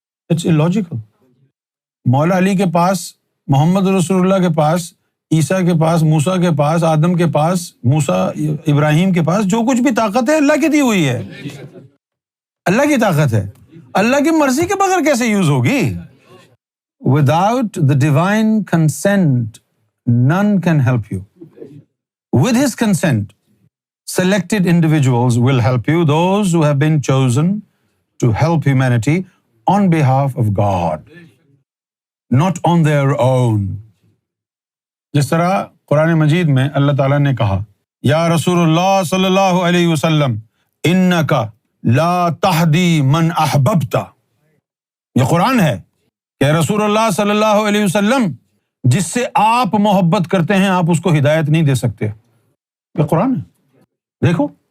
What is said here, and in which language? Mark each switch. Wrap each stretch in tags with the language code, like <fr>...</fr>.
<en>It's illogical۔</en> <ur>مولا علی کے پاس، محمد رسول اللہ کے پاس، عیسیٰ کے پاس، موسیٰ کے پاس، آدم کے پاس، موسیٰ ابراہیم کے پاس جو کچھ بھی طاقت ہے اللہ کی دی ہوئی ہے، اللہ کی طاقت ہے، اللہ کی مرضی کے بغیر کیسے یوز ہوگی؟</ur> <en>Without the divine consent, none can help you. With his consent, selected individuals will help you, those who have been chosen to help humanity on behalf of God, not on their own.</en> <ur>جس طرح قرآن مجید میں اللہ تعالیٰ نے کہا یا رسول اللہ صلی اللہ علیہ وسلم</ur> <ar>انک لا تہدی من احببت،</ar> <ur>یہ قرآن ہے کہ رسول اللہ صلی اللہ علیہ وسلم جس سے آپ محبت کرتے ہیں آپ اس کو ہدایت نہیں دے سکتے، یہ قرآن ہے۔ دیکھو،</ur>